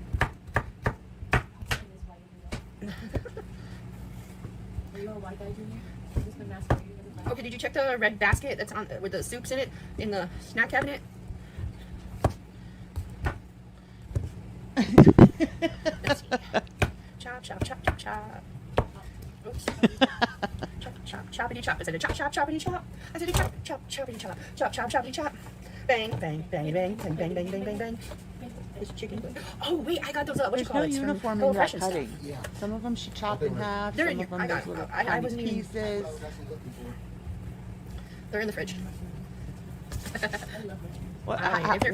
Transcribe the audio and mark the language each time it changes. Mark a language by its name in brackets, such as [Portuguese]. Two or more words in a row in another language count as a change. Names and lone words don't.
[English] Are you a white guy, Junior? I've just been masquerading as a black. Okay, did you check the red basket that's on with the soups in it in the snack cabinet? Let's see. Chop, chop, chop, chop, chop. Oops. Chop, chop, choppity chop. I said a chop, chop, choppity chop. I said a chop, chop, choppity chop. Chop, chop, choppity chop. Bang, bang, bang, bang, bang, bang, bang, bang, bang, bang. It's chicken. Oh wait, I got those. What you There's call no it? uniform Hello in that Fresh and stuff. cutting. Some of them she chopped in half. They're Some in of them your- I there's got- little I tiny wasn't even- pieces. They're in the fridge. What, Fine, if you're